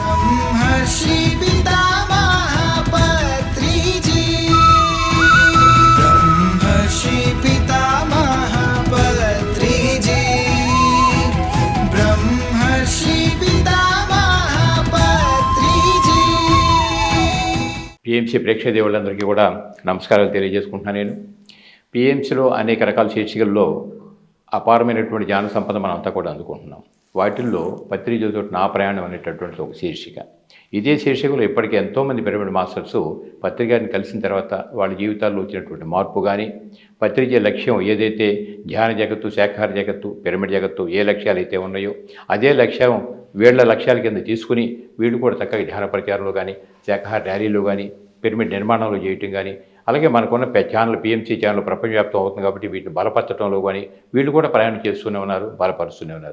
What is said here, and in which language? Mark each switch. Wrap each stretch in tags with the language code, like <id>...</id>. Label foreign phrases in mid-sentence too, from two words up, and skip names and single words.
<te>ब्रह्मर्षि पितामह पत्रिजी ब्रह्मर्षि पितामह पत्रिजी ब्रह्मर्षि पितामह पत्रिजी పిఎంసి ప్రేక్షక దేవుళ్ళందరికీ కూడా నమస్కారాలు తెలియజేసుకుంటున్నాను. నేను పిఎంసిలో అనేక రకాల శీర్షికల్లో అపారమైనటువంటి జ్ఞాన సంపద మనం అంతా కూడా అందుకుంటున్నాం. వాటిల్లో పత్రిజీతో నా ప్రయాణం అనేటటువంటి ఒక శీర్షిక. ఇదే శీర్షికలో ఇప్పటికీ ఎంతోమంది</te> <en>pyramid masters</en> <te>పత్రికని కలిసిన తర్వాత వాళ్ళ జీవితాల్లో వచ్చినటువంటి మార్పు కానీ, పత్రిజీ లక్ష్యం ఏదైతే ధ్యాన జగత్తు, శాఖాహార జగత్తు, పిరమిడ్ జగత్తు ఏ లక్ష్యాలు అయితే ఉన్నాయో అదే లక్ష్యం వీళ్ళ లక్ష్యాల కింద తీసుకుని వీళ్ళు కూడా చక్కగా ధ్యాన ప్రచారంలో కానీ, శాఖాహార ర్యాలీలో కానీ, పిరమిడ్ నిర్మాణంలో చేయటం కానీ, అలాగే మనకున్న ఛానల్ పిఎంసి ఛానల్ ప్రపంచవ్యాప్తం అవుతుంది కాబట్టి వీటిని బలపరచడంలో కానీ వీళ్ళు కూడా ప్రయాణం చేస్తూనే ఉన్నారు, బలపరుస్తూనే ఉన్నారు.</te>